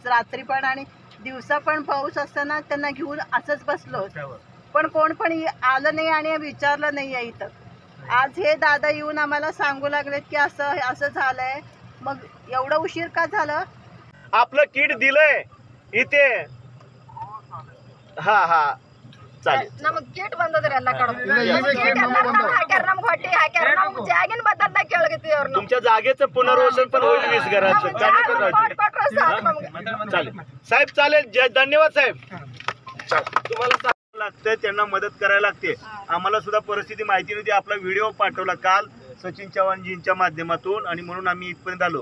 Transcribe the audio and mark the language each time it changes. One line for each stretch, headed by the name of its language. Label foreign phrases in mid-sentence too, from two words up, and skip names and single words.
Marathi: रात्री पण आणि दिवसा पण पाऊस असताना त्यांना घेऊन असंच बसलो, पण कोण पण आलं नाही आणि विचारलं नाही आहे इथं. आज हे दादा येऊन आम्हाला सांगू लागलेत की असं असं झालंय. मग एवढं उशीर का झालं? आपलं किट दिलंय इथे. हा हा चालेल.
Kannada: ನಮಗೆ ಗೇಟ್ ಬಂದದ್ರೆಲ್ಲ ಜಾಗಿನ ಬದಲ್ದ ಕೇಳಗತ್ತಿ ಅವ್ರನ್ನ.
Marathi: तुमच्या जागेचं पुनर्वसन पण होईल 20 घराचं. चालेल साहेब चालेल. धन्यवाद साहेब. तुम्हाला लागतंय त्यांना मदत करायला लागते. आम्हाला सुद्धा परिस्थिती माहिती नव्हती. आपला व्हिडिओ पाठवला काल सचिन चव्हाणजींच्या माध्यमातून आणि म्हणून आम्ही इथपर्यंत आलो.